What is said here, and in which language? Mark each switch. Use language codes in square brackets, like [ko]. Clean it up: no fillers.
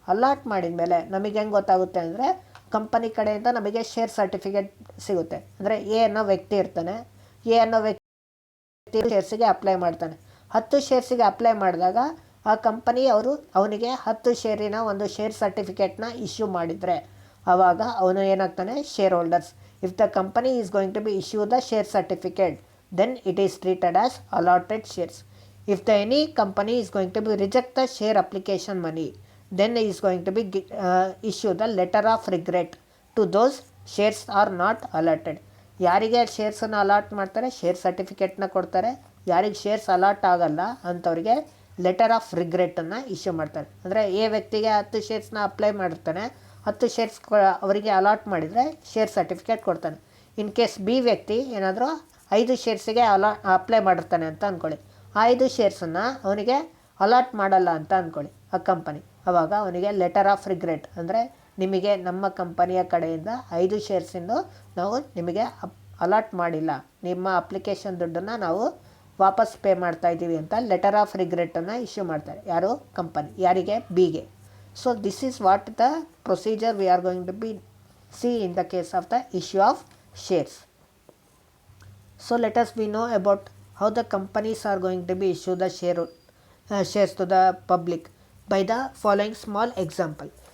[kn] Allot ಮಾಡಿದ ಮೇಲೆ ನಮಗೆ ಹೆಂಗೆ ಗೊತ್ತಾಗುತ್ತೆ ಅಂದರೆ ಕಂಪನಿ ಕಡೆಯಿಂದ ನಮಗೆ ಶೇರ್ ಸರ್ಟಿಫಿಕೇಟ್ ಸಿಗುತ್ತೆ. ಅಂದರೆ ಎ ಅನ್ನೋ ವ್ಯಕ್ತಿ ಇರ್ತಾನೆ. ಎ ಅನ್ನೋ ವ್ಯಕ್ತಿ ಶೇರ್ಸಿಗೆ ಅಪ್ಲೈ ಮಾಡ್ತಾನೆ. 10 ಶೇರ್ಸಿಗೆ ಅಪ್ಲೈ ಮಾಡಿದಾಗ ಆ ಕಂಪನಿ ಅವನಿಗೆ 10 ಶೇರಿನ ಒಂದು ಶೇರ್ ಸರ್ಟಿಫಿಕೇಟ್ನ ಇಶ್ಯೂ ಮಾಡಿದರೆ ಆವಾಗ ಅವನು ಏನಾಗ್ತಾನೆ? [en] Share holders. If the company is going to be issue the share certificate, then it is treated as allotted shares. If any company is going to be reject the share application money, then is going to be issue the letter of regret to those shares are not allotted. [kn] ಯಾರಿಗೆ ಶೇರ್ಸನ್ನು allot ಮಾಡ್ತಾರೆ? Share ಸರ್ಟಿಫಿಕೇಟ್ನ ಕೊಡ್ತಾರೆ. ಯಾರಿಗೆ shares allot ಆಗಲ್ಲ ಅಂಥವ್ರಿಗೆ letter of ರಿಗ್ರೆಟನ್ನು issue ಮಾಡ್ತಾರೆ. ಅಂದರೆ A ವ್ಯಕ್ತಿಗೆ 10 ಶೇರ್ಸ್ನ apply ಮಾಡಿರ್ತಾನೆ. 10 ಶೇರ್ಸ್ ಅವರಿಗೆ ಅಲಾಟ್ ಮಾಡಿದರೆ ಶೇರ್ ಸರ್ಟಿಫಿಕೇಟ್ ಕೊಡ್ತಾನೆ. ಇನ್ ಕೇಸ್ ಬಿ ವ್ಯಕ್ತಿ ಏನಾದರೂ 5 ಶೇರ್ಸಿಗೆ ಅಪ್ಲೈ ಮಾಡಿರ್ತಾನೆ ಅಂತ ಅಂದ್ಕೊಳ್ಳಿ. ಆ 5 ಶೇರ್ಸನ್ನು ಅವನಿಗೆ ಅಲಾಟ್ ಮಾಡಲ್ಲ ಅಂತ ಅಂದ್ಕೊಳ್ಳಿ ಆ ಕಂಪನಿ. ಆವಾಗ ಅವನಿಗೆ ಲೆಟರ್ ಆಫ್ ರಿಗ್ರೆಟ್, ಅಂದರೆ ನಿಮಗೆ ನಮ್ಮ ಕಂಪನಿಯ ಕಡೆಯಿಂದ 5 ಶೇರ್ಸಿಂದು ನಾವು ನಿಮಗೆ ಅಲಾಟ್ ಮಾಡಿಲ್ಲ, ನಿಮ್ಮ ಅಪ್ಲಿಕೇಶನ್ ದುಡ್ಡನ್ನು ನಾವು ವಾಪಸ್ ಪೇ ಮಾಡ್ತಾ ಇದ್ದೀವಿ ಅಂತ ಲೆಟರ್ ಆಫ್ ರಿಗ್ರೆಟನ್ನು ಇಶ್ಯೂ ಮಾಡ್ತಾರೆ. ಯಾರು? ಕಂಪನಿ. ಯಾರಿಗೆ? ಬಿಗೆ. [en] So this is what the procedure we are going to be see in the case of the issue of shares. So let us we know about how the companies are going to be issue the shares to the public by the following small example.